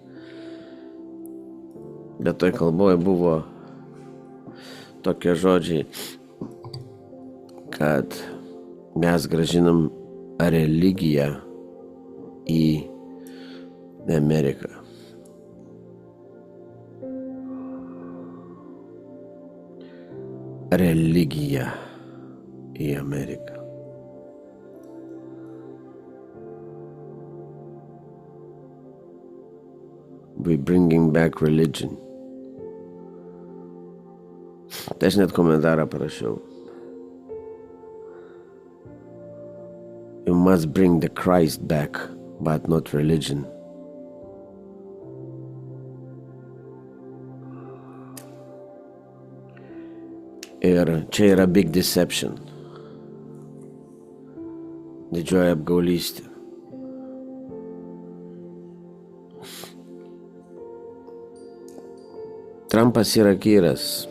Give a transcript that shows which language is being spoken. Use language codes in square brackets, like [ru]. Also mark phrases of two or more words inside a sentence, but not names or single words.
[lt] Bet toj kalboje buvo tokie žodžiai, kad mes grąžinam religiją į Ameriką. Religiją į Ameriką. [en] We're bringing back religion. [lt] Tai aš net komentarą parašiau. [en] You must bring the Christ back, but not religion. [lt] Ir čia yra [en] big deception. [lt] Didžioji apgaulystė. Trumpas yra kyras.